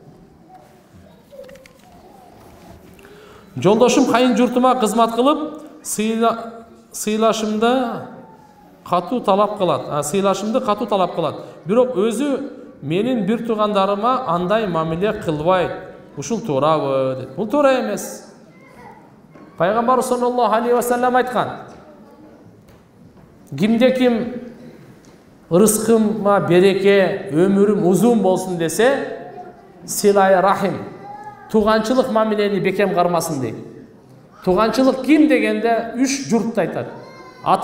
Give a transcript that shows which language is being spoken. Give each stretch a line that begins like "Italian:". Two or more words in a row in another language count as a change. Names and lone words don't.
Kyrgyz: Жолдошум кайын журтума кызмат кылып, сыйлашымды катуу талап кылат. Бирок өзү менин бир туугандарыма андай мамиле кылбайт. Ушул туурабы дейт. Бул туура эмес. Пайгамбар
Arabic: صلى الله عليه وسلم
Kyrgyz: айткан: кимде ким ырыскыма береке, өмүрүм узун болсун десе,
Arabic: صلة الرحم,
Kyrgyz: туганчылык мамилени бекем кармасын дейт. Туганчылык ким дегенде 3 журтты айтат.